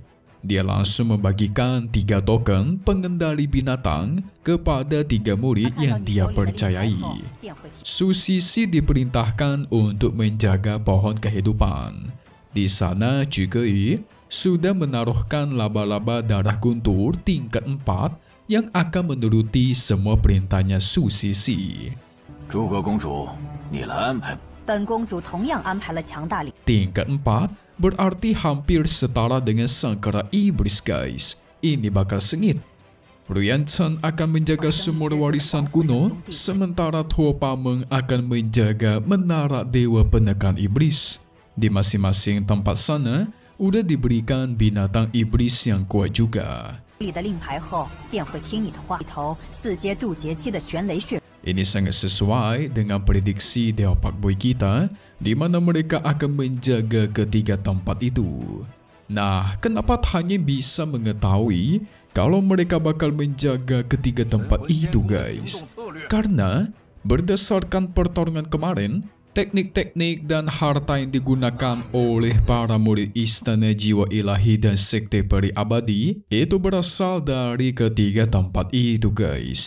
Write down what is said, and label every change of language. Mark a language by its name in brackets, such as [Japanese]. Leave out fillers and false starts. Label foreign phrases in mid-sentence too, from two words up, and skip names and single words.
[Indonesian] Dia langsung membagikan 3 token pengendali binatang kepada 3 murid yang dia percayai. Su Sisi diperintahkan untuk menjaga pohon kehidupan. Di sana Zhu Geyi sudah menaruhkan laba-laba darah guntur tingkat 4 yang akan menuruti semua perintahnya Su Sisi. [Chinese] 诸葛公主，你来安排。本公主同样安排了强大领。 [Indonesian] Tingkat 4 berarti hampir setara dengan sangkara iblis guys. Ini bakal sengit. Ruyan Chen akan menjaga sumur warisan kuno, sementara Tuo Pameng akan menjaga menara dewa penekan iblis. Di masing-masing tempat sana, udah diberikan binatang iblis yang kuat juga. [Chinese] 里的令牌后，便会听你的话。一头4阶渡劫期的玄雷血。 [Indonesian] Ini sangat sesuai dengan prediksi Dewa Pak Boy kita, di mana mereka akan menjaga ketiga tempat itu. Nah, kenapa Tan Yun bisa mengetahui kalau mereka bakal menjaga ketiga tempat itu, guys? Karena berdasarkan pertarungan kemarin, teknik-teknik dan harta yang digunakan oleh para murid Istana Jiwa Ilahi dan Sekte Peri Abadi itu berasal dari ketiga tempat itu guys.